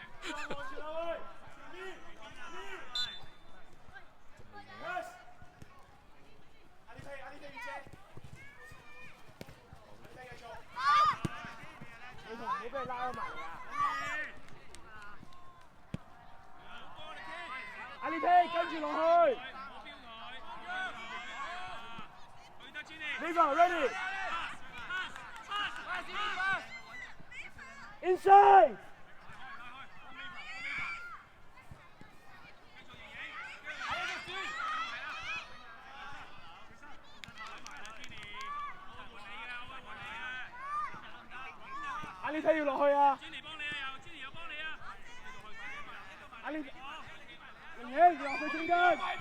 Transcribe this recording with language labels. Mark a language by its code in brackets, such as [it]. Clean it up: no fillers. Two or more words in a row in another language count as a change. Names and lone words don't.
[yue] 你同唔好俾佢拉開埋嚟啊！阿力聽，跟住落去。 [en] Viva ready. [yue] Inside. 阿力聽要落去啊！阿力，明顯要落去中間。